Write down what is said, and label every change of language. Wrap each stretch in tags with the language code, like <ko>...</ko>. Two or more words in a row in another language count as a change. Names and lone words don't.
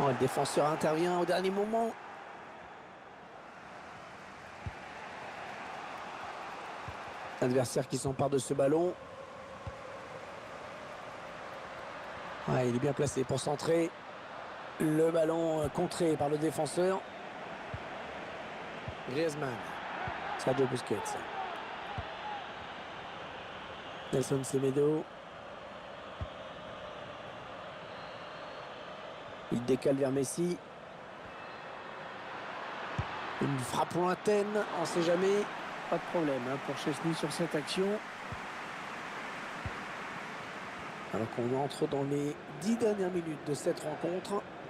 <fr>Oh, le défenseur intervient au dernier moment. L'adversaire qui s'empare de ce ballon. Ouais, il est bien placé pour centrer. Le ballon contré par le défenseur. Griezmann. Sergio Busquets. Nelson Semedo. Il décale vers Messi. Une frappe lointaine, on ne sait jamais. Pas de problème pour Chesney sur cette action. Alors qu'on entre dans les 10 dernières minutes de cette rencontre.</fr>